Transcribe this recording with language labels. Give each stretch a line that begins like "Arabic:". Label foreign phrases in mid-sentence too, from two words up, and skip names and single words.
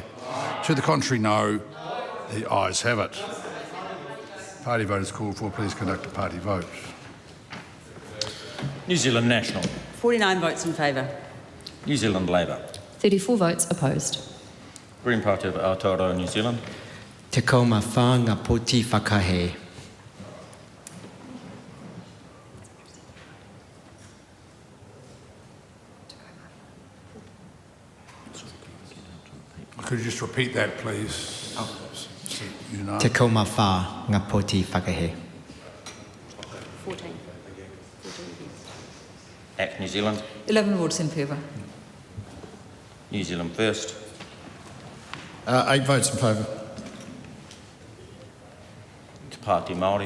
English: To the contrary, no. The ayes have it. Party vote is called for. Please conduct a party vote. New Zealand National. 49 votes in favour. New Zealand Labour. 34 votes opposed. Green Party of Aotearoa, New Zealand.
Māori: Te kauma whā ngā poti whakahe.
English: Could you just repeat that, please?
Māori: Te kauma whā ngā poti whakahe.
English: 14. ACT New Zealand. 11 votes in favour. New Zealand First. 8 votes in favour. Te Pāti Māori.